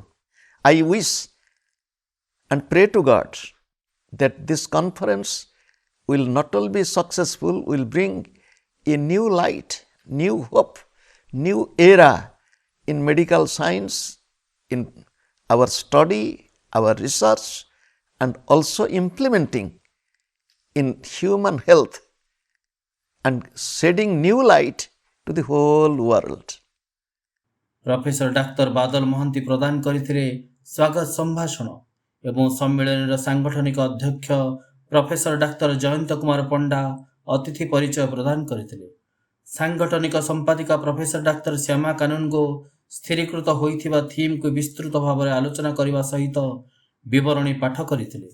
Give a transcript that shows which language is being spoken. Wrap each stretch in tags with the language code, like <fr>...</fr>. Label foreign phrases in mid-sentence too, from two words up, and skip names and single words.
<en>I wish and pray to God that this conference will not only be successful, will bring a new light, new hope, new era in medical science, in our study, our research, and also implementing in human health and shedding new light to the whole world.</en> <or>ପ୍ରଫେସର ଡାକ୍ତର ବାଦଲ ମହାନ୍ତି ପ୍ରଦାନ କରିଥିଲେ ସ୍ୱାଗତ ସମ୍ଭାଷଣ ଏବଂ ସମ୍ମିଳନୀର ସାଂଗଠନିକ ଅଧ୍ୟକ୍ଷ ପ୍ରଫେସର ଡାକ୍ତର ଜୟନ୍ତ କୁମାର ପଣ୍ଡା ଅତିଥି ପରିଚୟ ପ୍ରଦାନ କରିଥିଲେ। ସାଂଗଠନିକ ସମ୍ପାଦିକା ପ୍ରଫେସର ଡାକ୍ତର ଶ୍ୟାମା କାନୁନଗୋ ସ୍ଥିରୀକୃତ ହୋଇଥିବା ଥିମ୍କୁ ବିସ୍ତୃତ ଭାବରେ ଆଲୋଚନା କରିବା ସହିତ ବିବରଣୀ ପାଠ କରିଥିଲେ।</or>